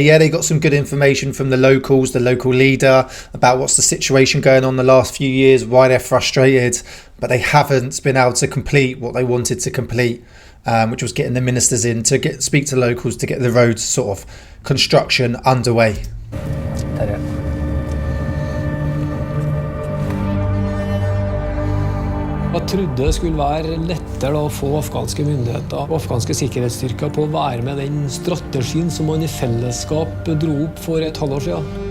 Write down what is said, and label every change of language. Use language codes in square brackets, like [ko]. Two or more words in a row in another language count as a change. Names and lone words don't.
[en] Yeah, they got some good information from the locals, the local leader, about what's the situation going on the last few years, why they're frustrated, but they haven't been able to complete what they wanted to complete, which was getting the ministers in to speak to locals to get the roads sort of construction underway. [no] Jeg trodde det skulle være lettere å få afghanske myndigheter og afghanske sikkerhetsstyrker på å være med den strategien som man i fellesskap dro opp for et halvår siden.